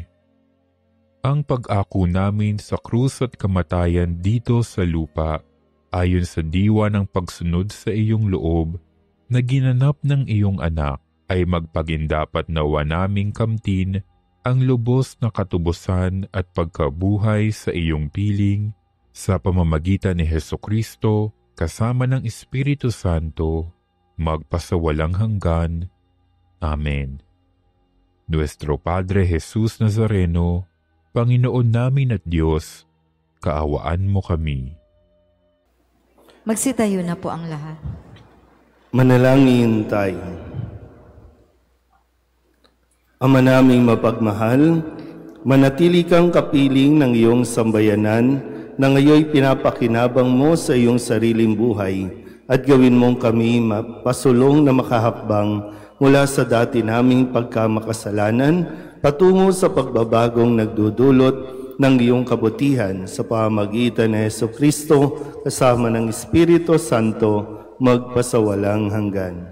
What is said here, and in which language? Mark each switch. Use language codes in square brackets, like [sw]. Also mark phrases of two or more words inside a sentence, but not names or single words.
[tl] Ang pag-ako namin sa krus at kamatayan dito sa lupa, ayon sa diwa ng pagsunod sa iyong loob, na ginanap ng iyong anak, ay magpagindapat nawa naming kamtin ang lubos na katubusan at pagkabuhay sa iyong piling, sa pamamagitan ni Hesukristo, kasama ng Espiritu Santo, magpasawalang hanggan. Amen. Nuestro Padre Jesus Nazareno, Panginoon namin at Diyos, kaawaan mo kami. Magsitayo na po ang lahat. Manalangin tayo. Ama naming mapagmahal, manatili kang kapiling ng iyong sambayanan na ngayon pinapakinabang mo sa iyong sariling buhay at gawin mong kami mapasulong na makahakbang mula sa dati naming pagkamakasalanan patungo sa pagbabagong nagdudulot ng iyong kabutihan sa pamamagitan ni Jesucristo kasama ng Espiritu Santo magpasawalang hanggan.